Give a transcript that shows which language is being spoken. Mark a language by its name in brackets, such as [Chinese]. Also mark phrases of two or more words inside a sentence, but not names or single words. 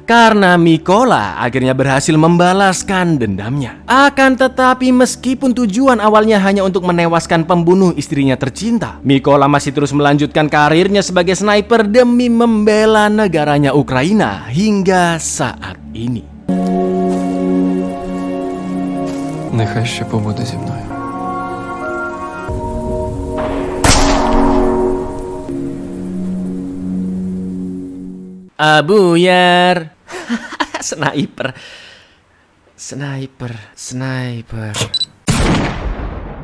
[Indonesian] Karena Mikola akhirnya berhasil membalaskan dendamnya. Akan tetapi meskipun tujuan awalnya hanya untuk menewaskan pembunuh istrinya tercinta, Mikola masih terus melanjutkan karirnya sebagai sniper demi membela negaranya Ukraina hingga saat ini. [Ukrainian] Нехай ще побуде зі мною. Abuyar. [Indonesian] Sniper.